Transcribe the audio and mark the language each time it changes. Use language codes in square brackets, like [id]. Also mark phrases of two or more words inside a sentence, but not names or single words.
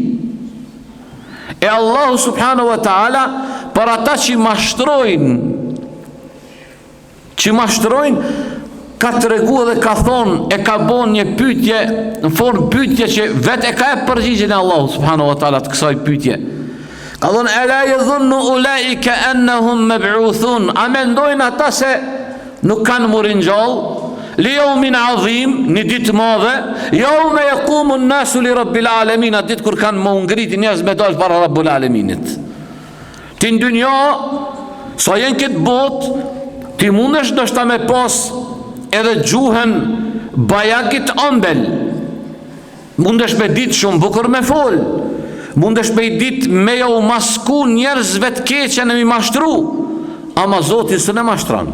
[sq] E Allahu [ar] سبحانه وتعالى, [sq] për ata që mashtrojnë, ka të regu dhe ka thonë, e ka bon një pytje, në formë pytje që vetë e ka e përgjigjën e Allahu subhanahu wa ta'ala të kësaj pytje. Ka thonë, e [ar] لا يظن أولئك أنهم مبعوثون, [sq] a mendojnë ata se nuk kanë murin gjallë, [ar] ليوم عظيم, [sq] një ditë madhe, [ar] يوم يقوم الناس لرب العالمين, [sq] atë ditë kur kanë më ngrit njerëz me dalë para Rabbul Alaminit. Ti në dynja, sa jenë këtë botë, ti mundesh ndoshta me pas edhe gjuhën bajakit ëmbël, mundesh me ditë shumë bukur me fol, mundesh me ditë me ja u masku njerëzve të keqen e mi mashtru, ama Zoti së ne mashtran.